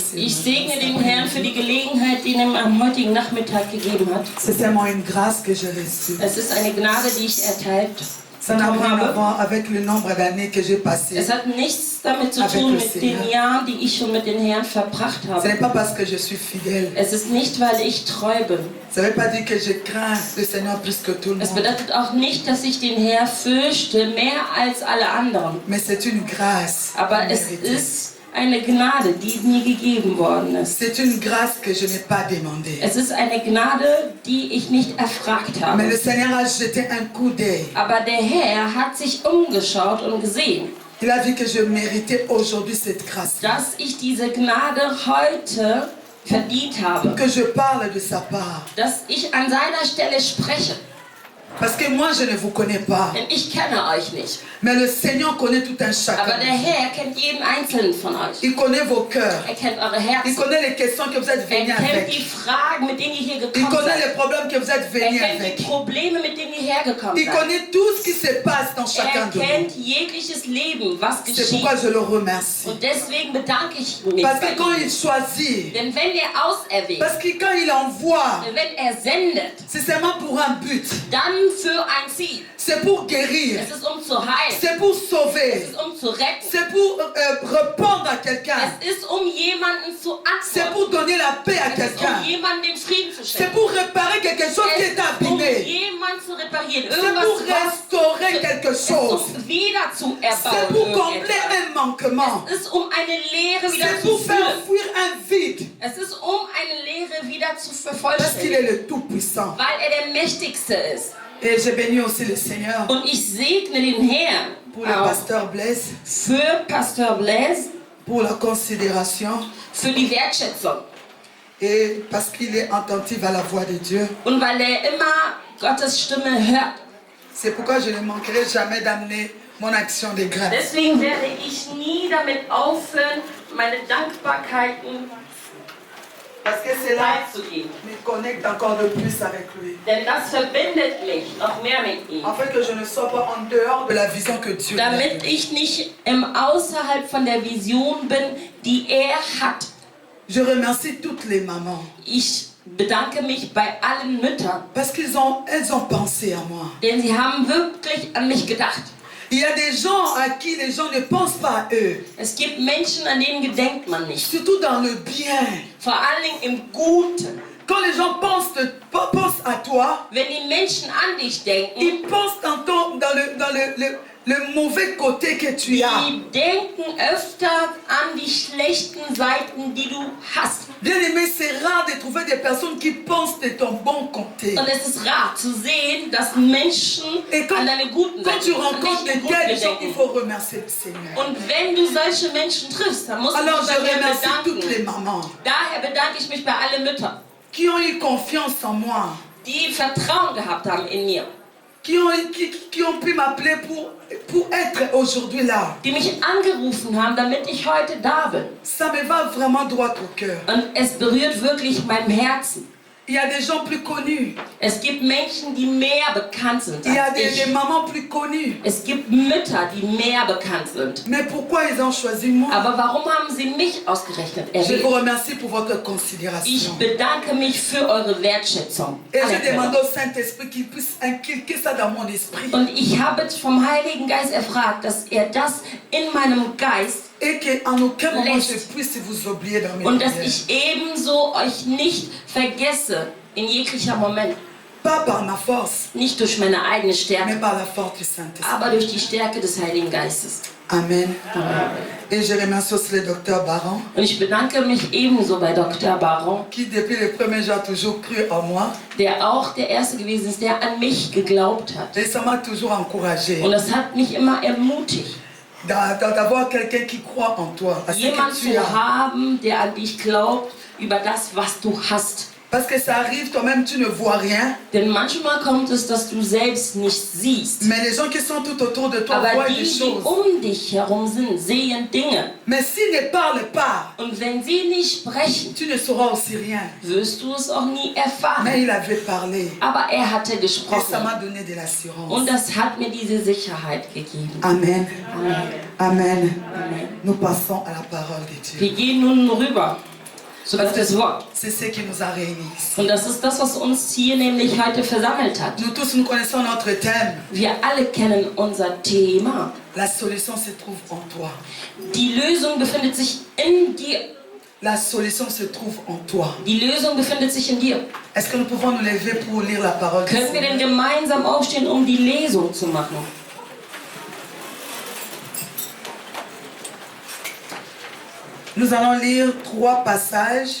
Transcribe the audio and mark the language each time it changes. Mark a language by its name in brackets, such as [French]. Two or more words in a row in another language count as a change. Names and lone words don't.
[German] Ich segne den Herrn für die Gelegenheit, die er ihm am heutigen Nachmittag gegeben hat. [French] C'est seulement une grâce que j'ai reçue. [German] Es ist eine Gnade, die ich erteilt [French] Ça n'a [German] bekommen [French] rien à [German] habe. [French] voir avec le nombre d'années que j'ai passé. [German] Es hat nichts damit zu [French] Avec [German] tun [French] le [German] mit [French] Seigneur. [German] den Jahren, die ich schon mit dem Herrn verbracht [French] Ce [German] habe. [French] n'est pas parce que je suis fidèle. [German] Es ist nicht, weil ich treu bin. [French] Ça ne veut pas dire que je crains le Seigneur plus que tout le [German] Es [French] monde. [German] bedeutet auch nicht, dass ich den Herrn fürchte, mehr als alle anderen. [French] Mais c'est une grâce. [German] Aber es [French] méritée. [German] ist eine Gnade, die mir gegeben worden ist. [French] C'est une grâce que je n'ai pas demandée. [German] Es ist eine Gnade, die ich nicht erfragt [French] Mais [German] habe. [French] le Seigneur a jeté un coup d'œil. [German] Aber der Herr hat sich umgeschaut und gesehen, [French] Il a vu que je méritais aujourd'hui cette grâce. [German] dass ich diese Gnade heute verdient habe. [French] Que je parle de sa part. [German] Dass ich an seiner Stelle spreche. [French] Parce que moi, je ne vous connais pas. [German] Denn ich kenne euch nicht. [French] Mais le Seigneur connaît tout un [German] Aber [French] chacun. [German] der Herr kennt jeden Einzelnen von euch. [French] Il connaît vos cœurs. [German] Er kennt eure [French] Il [German] Herzen. [French] connaît les questions que vous êtes [German] Er [French] venus [German] kennt die [French] avec. [German] Fragen, mit denen ihr hier [French] Il [German] gekommen [French] connaît [German] seid. [French] les problèmes que vous êtes [German] Er [French] venus [German] kennt [French] avec. [German] die Probleme, mit denen ihr hergekommen [French] Il [German] seid. [French] connaît tout ce qui se passe dans chacun [German] Er [French] de vous. [German] kennt jegliches Leben, was [French] C'est [German] geschieht. [French] pourquoi je le remercie. [German] Und deswegen bedanke ich mich [French] Parce [German] bei [French] que quand [German] ihm. [French] il choisit, [German] Denn wenn er auserwählt, [French] parce que quand il envoie, [German] wenn er sendet, [French] c'est seulement pour un but. [German] dann für ein Ziel. [French] C'est pour guérir. [German] Es ist zu heilen. [French] C'est pour [German] Es [French] sauver. [German] ist zu retten. [French] C'est pour répondre à quelqu'un. [German] Es ist jemanden zu [French] C'est [German] antworten. [French] pour donner la paix à [German] Es ist [French] quelqu'un. [German] jemanden den Frieden zu [French] C'est [German] schenken. [French] pour réparer quelque chose qui [German] Es [French] est [German] ist [French] abîmé. [German] jemanden zu reparieren. [French] C'est pour [German] Irgendwas, was [French] restaurer quelque chose. [German] wieder zu [French] C'est [German] erbauen. [French] pour combler [German] Irgendetwas. [French] un manquement. [German] Es ist eine Leere wieder [French] C'est [German] zu [French] pour faire [German] füllen. [French] fuir un vide. [German] Es ist eine Leere wieder zu [French] Parce qu'il [German] vervollständigen. [French] est le Tout-Puissant. [German] Weil er der Mächtigste ist. [French] Et j'ai béni aussi le Seigneur [German] Und ich segne den Herrn [French] pour le [German] auch [French] pasteur Blaise, [German] für Pastor Blaise, [French] pour la considération [German] für die Wertschätzung. [French] et parce qu'il est attentif à la voix de Dieu. [German] Und weil er immer Gottes Stimme hört. [French] C'est pourquoi je ne manquerai jamais d'amener mon action de grâce. [German] Deswegen werde ich nie damit aufhören, meine Dankbarkeiten [French] Parce que cela [German] preiszugeben. [French] me connecte encore de plus avec lui. [German] Denn das verbindet mich noch mehr mit ihm. [French] Afin que je ne sois pas en dehors de la vision que Dieu m'a [German] Damit [French] donnée. [German] ich nicht außerhalb von der Vision bin, die er hat. [French] Je remercie toutes les mamans. [German] Ich bedanke mich bei allen Müttern, [French] Parce qu'elles ont pensé à moi. [German] denn sie haben wirklich an mich gedacht. [French] Il y a des gens à qui les gens ne pensent pas à eux. [German] Es gibt Menschen, an denen gedenkt man nicht. [French] Surtout dans le bien. [German] Vor allen Dingen im Guten. [French] Quand les gens pensent à toi, [German] Wenn die Menschen an dich denken, [French] ils pensent dans le mauvais côté que tu as. [German] die denken öfter an die schlechten Seiten, die du hast. [French] Bien aimé, c'est rare de trouver des personnes qui pensent de ton bon côté. [German] Und es ist rar zu sehen, dass Menschen an deine guten [French] Quand tu [German] Seiten, an [French] rencontres [German] dich [French] de [German] gut [French] tels gens, il [German] gedenken. [French] faut remercier le Seigneur. [German] Und wenn du solche Menschen triffst, dann musst du [French] Alors [German] dich [French] je [German] bei mir [French] remercie toutes les [German] bedanken. [French] mamans [German] Daher bedanke ich mich bei allen Müttern, [French] qui ont eu confiance en moi, [German] die Vertrauen gehabt haben in mir, [French] qui ont pu m'appeler pour être aujourd'hui là. [German] die mich angerufen haben, damit ich heute da bin. [French] Ça me va vraiment droit au cœur. [German] Und es berührt wirklich mein Herzen. [French] Il y a des gens plus connus. [German] Es gibt Menschen, die mehr bekannt sind [French] Il y a [German] als [French] des [German] ich. [French] mamans plus connues. [German] Es gibt Mütter, die mehr bekannt sind. [French] Mais pourquoi ils ont choisi moi? [German] Aber warum haben sie mich ausgerechnet [French] Je [German] erwählt? [French] vous remercie pour votre [German] Ich [French] considération. [German] bedanke mich für eure Wertschätzung. [French] Et je [German] Anerkennung. [French] demande au Saint-Esprit qu'il puisse inculquer ça dans mon esprit. [German] Und ich habe vom Heiligen Geist erfragt, dass er das in meinem Geist [French] Et qu'en aucun moment Laisse. je puisse vous oublier dans mes [German] und dass [French] prières. [German] ich ebenso euch nicht vergesse in jeglicher Moment. [French] Pas par ma force, [German] Nicht durch meine eigene [French] mais [German] Stärke, [French] par la force du Saint-Esprit. [German] aber durch die Stärke des Heiligen Geistes. Amen. [French] Et je remercie aussi le docteur Baron, [German] Und ich bedanke mich ebenso bei Dr. Baron, [French] qui depuis le premier jour a toujours cru en moi. [German] der auch der Erste gewesen ist, der an mich geglaubt hat. [French] Et ça m'a toujours encouragé [German] Und das hat mich immer ermutigt, [French] d'avoir quelqu'un qui croit en toi, à ce [German] jemand [French] que tu [German] zu [French] as. [German] haben, der an dich glaubt, über das, was du hast. [French] Parce que ça arrive, toi-même tu ne vois rien, [German] Denn manchmal kommt es, dass du selbst nicht siehst. [French] mais les gens qui sont tout autour de toi [German] Aber [French] voient [German] die, [French] des [German] die [French] choses. [German] um dich herum sind, sehen Dinge. [French] Mais s'ils ne parlent pas, [German] Und wenn sie nicht sprechen, [French] tu ne sauras aussi rien. [German] wirst du es auch nie [French] Mais [German] erfahren. [French] il avait parlé. [German] Aber er hatte [French] Et ça [German] gesprochen. [French] m'a donné de l'assurance. [German] Und das hat mir diese Sicherheit gegeben. Amen. Amen. Amen. Amen. [French] Nous passons à la parole de Dieu. [German] Wir gehen nun rüber zu Gottes Wort. [French] C'est ce qui nous a réunis ici. [German] Und das ist das, was uns hier nämlich heute versammelt hat. [French] Nous tous, nous connaissons notre thème. [German] Wir alle kennen unser Thema. [French] La solution se trouve en toi. [German] Die Lösung befindet sich in dir. [French] La solution se trouve en toi. [German] Die Lösung befindet sich in dir. [French] Est-ce que nous pouvons nous lever pour lire la parole de [German] Können wir [French] Dieu? [German] denn gemeinsam aufstehen, um die Lesung zu machen? [French] Nous allons lire 3 passages